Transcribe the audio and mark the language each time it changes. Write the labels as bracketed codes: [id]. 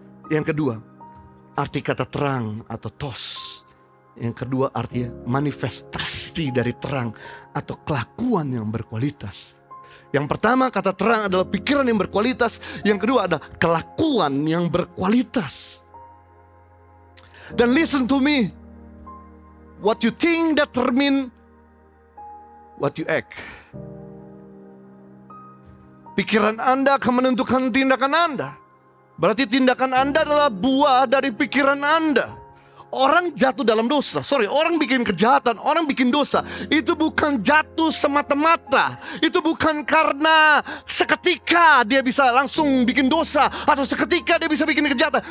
[id] Yang kedua, arti kata terang atau tos. Yang kedua artinya manifestasi dari terang atau kelakuan yang berkualitas. Yang pertama kata terang adalah pikiran yang berkualitas. Yang kedua adalah kelakuan yang berkualitas. Dan [en] listen to me. What you think determine what you act. [id] Pikiran Anda akan menentukan tindakan Anda. Berarti tindakan Anda adalah buah dari pikiran Anda. Orang jatuh dalam dosa. Orang bikin kejahatan, orang bikin dosa. Itu bukan jatuh semata-mata. Itu bukan karena seketika dia bisa langsung bikin dosa, atau seketika dia bisa bikin kejahatan.